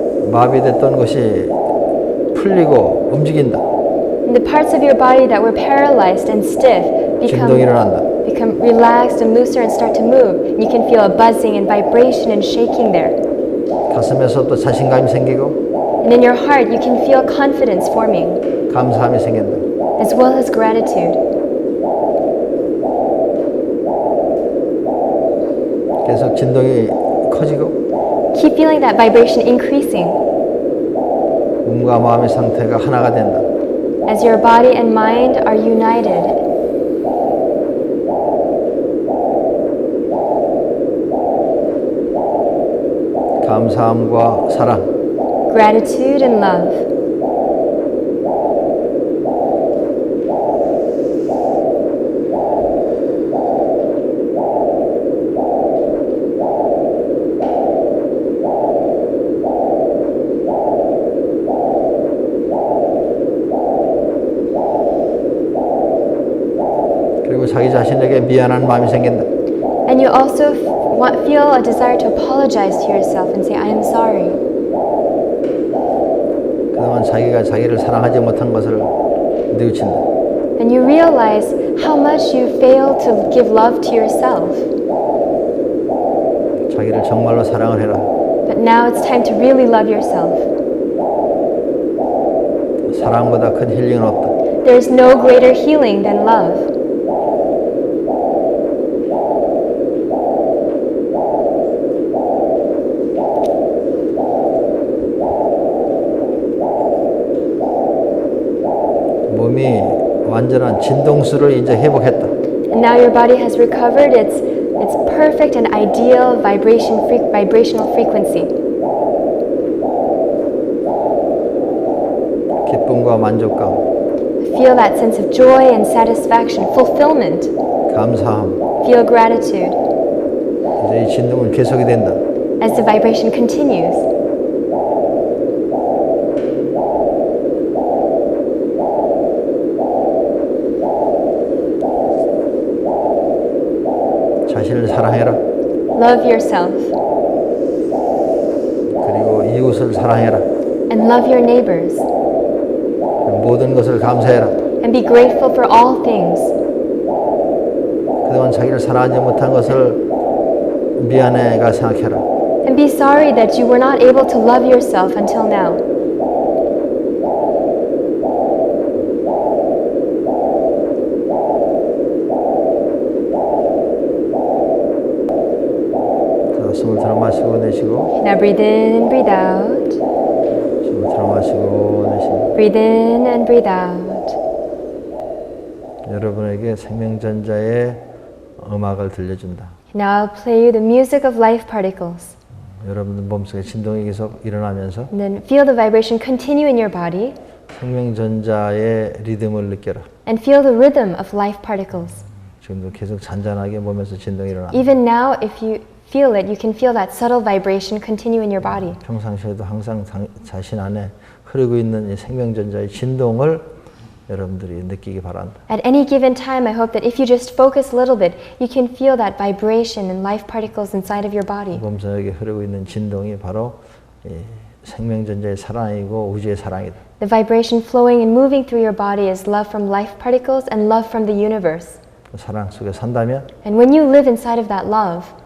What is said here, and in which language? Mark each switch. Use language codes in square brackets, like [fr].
[ko] 마비됐던 것이 풀리고 움직인다. [en] And the parts of your body that were paralyzed and stiff [ko] 진동이 일어난다. [en] become relaxed and looser and start to move. You can feel a buzzing and vibration and shaking there. [ko] 가슴에서 또 자신감이 생기고 [en] And in your heart, you can feel confidence forming, [ko] 감사함이 생긴다. [en] as well as gratitude. [ko] 계속 진동이 커지고 [en] Keep feeling that vibration increasing [ko] 몸과 마음의 상태가 하나가 된다. [en] as your body and mind are united. [ko] 감사함과 사랑, [en] Gratitude and love. [ko] 그리고 자기 자신에게 미안한 마음이 생긴다. [en] And you also feel a desire to apologize to yourself and say, I am sorry. [ko] 그동안 자기가 자기를 사랑하지 못한 것을 뉘우친다. [en] And you realize how much you failed to give love to yourself. [ko] 자기를 정말로 사랑을 해라. [en] But now it's time to really love yourself. [ko] 사랑보다 큰 힐링은 없다. [en] There is no greater healing than love. [ko] 몸이 완전한 진동수를 이제 회복했다. [en] And now your body has recovered its perfect and ideal vibrational frequency. [ko] 기쁨과 만족감, [en] Feel that sense of joy and satisfaction, fulfillment. [ko] 감사함. [en] Feel gratitude [ko] 이제 이 진동은 계속이 된다. [en] as the vibration continues. [ko] 자신을 사랑해라. [en] Love yourself [ko] 그리고 이웃을 사랑해라. [en] and love your neighbors [ko] 모든 것을 감사해라. [en] and be grateful for all things. [ko] 그동안 자기를 사랑하지 못한 것을 미안해가 생각해라. [en] And be sorry that you were not able to love yourself until now. [ko] 자, 숨을 들어 마시고 내쉬고 [en] Now breathe in and breathe out. [ko] 숨을 들어 마시고 내쉬고 [en] Breathe in and breathe out. [ko] 여러분에게 생명전자의 음악을 들려준다. [en] Now I'll play you the music of life particles. [ko] 여러분들 몸속에 진동이 계속 일어나면서 [en] And then feel the vibration continue in your body [ko] 생명전자의 리듬을 느껴라. [en] and feel the rhythm of life particles. [ko] 지금도 계속 잔잔하게 몸에서 진동이 일어난다. [en] Even now, if you feel it, you can feel that subtle vibration continue in your body. [ko] 평상시에도 항상 자신 안에 흐르고 있는 이 생명전자의 진동을 여러분들이 느끼기 바란다. [en] At any given time, I hope that if you just focus a little bit, you can feel that vibration and life particles inside of your body. [ko] 몸속에 흐르고 있는 진동이 바로 이 생명전자의 사랑이고 우주의 사랑이다. [en] The vibration flowing and moving through your body is love from life particles and love from the universe. [ko] 그 사랑 속에 산다면 [en] And when you live inside of that love,